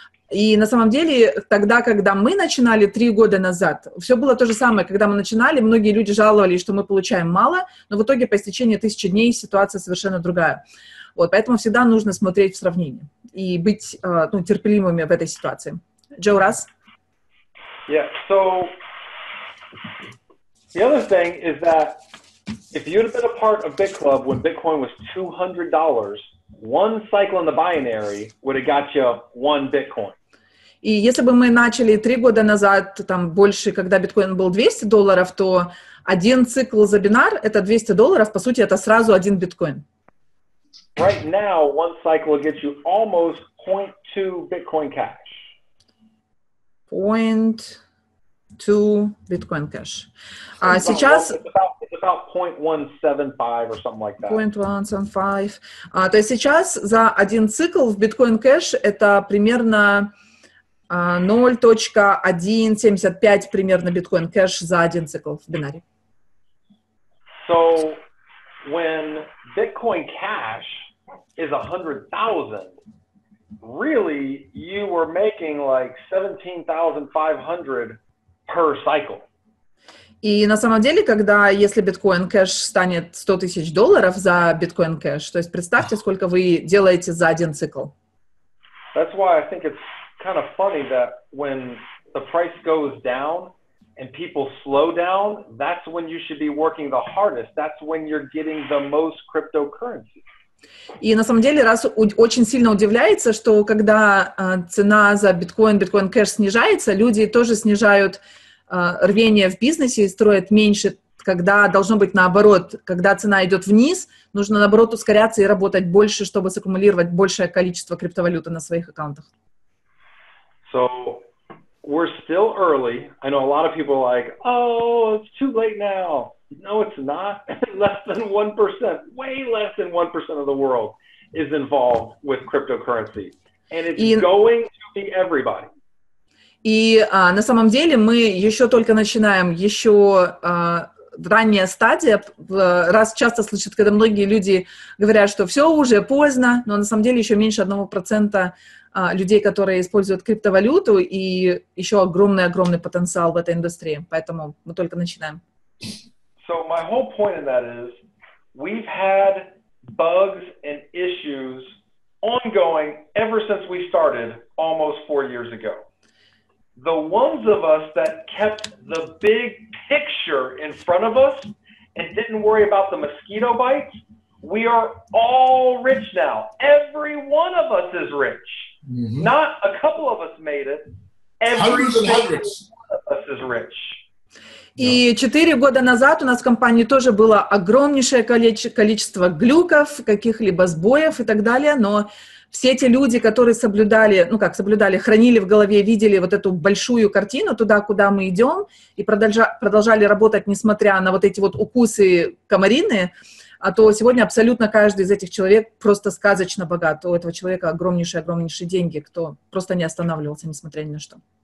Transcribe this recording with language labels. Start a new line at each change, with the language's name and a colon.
Russian: И на самом деле, тогда, когда мы начинали 3 года назад, все было то же самое. Когда мы начинали, многие люди жаловались, что мы получаем мало, но в итоге по истечении 1000 дней ситуация совершенно другая. Вот, поэтому всегда нужно смотреть в сравнении и быть терпеливыми в этой ситуации. Джо, раз?
English: Yeah, so the other thing is that if you'd have been a part of BitClub when Bitcoin was $200, one cycle in the binary would have got you 1 Bitcoin.
Russian: И если бы мы начали 3 года назад, там больше, когда биткоин был $200, то один цикл за бинар — это $200, по сути, это сразу 1 биткоин.
English: Right now, one cycle will get you almost 0.2 Bitcoin cash.
Russian: 0.2 биткоин кэш. А сейчас...
English: It's about 0.175 or something like that.
Russian: 0.175. То есть сейчас за один цикл в биткоин кэш это примерно 0.175 примерно биткоин кэш за один цикл в бинаре.
English: So when Bitcoin cash is 100,000, really you were making like 17,500 per cycle.
Russian: И на самом деле, когда, если биткоин кэш станет $100,000 за биткоин кэш, то есть представьте, сколько вы делаете за один цикл.
English: That's why I think it's kind of funny that when the price goes down and people slow down, that's when you should be working the hardest. That's when you're getting the most cryptocurrency.
Russian: И на самом деле, раз очень сильно удивляется, что когда цена за биткоин кэш снижается, люди тоже снижают рвение в бизнесе и строят меньше, когда должно быть наоборот. Когда цена идет вниз, нужно наоборот ускоряться и работать больше, чтобы саккумулировать большее количество криптовалюты на своих аккаунтах.
English: So we're still early. I know a lot of people are like, oh, it's too late now. No, it's not. Less than 1%, way less than 1% of the world is involved with cryptocurrency. And it's going to be everybody.
Russian: И на самом деле мы еще только начинаем, еще ранняя стадия. Раз часто слышат, когда многие люди говорят, что все уже поздно, но на самом деле еще меньше 1% людей, которые используют криптовалюту, и еще огромный потенциал в этой индустрии. Поэтому мы только начинаем.
English: So my whole point in that is we've had bugs and issues ongoing ever since we started almost 4 years ago. The ones of us that kept the big picture in front of us and didn't worry about the mosquito bites, we are all rich now. Every one of us is rich. Mm-hmm. Not a couple of us made it. Every one of us is rich.
Russian: И 4 года назад у нас в компании тоже было огромнейшее количество глюков, каких-либо сбоев и так далее, но все те люди, которые соблюдали, хранили в голове, видели вот эту большую картину туда, куда мы идем, и продолжали работать, несмотря на вот эти вот укусы комариные, а то сегодня абсолютно каждый из этих человек просто сказочно богат. У этого человека огромнейшие деньги, кто просто не останавливался, несмотря ни на что.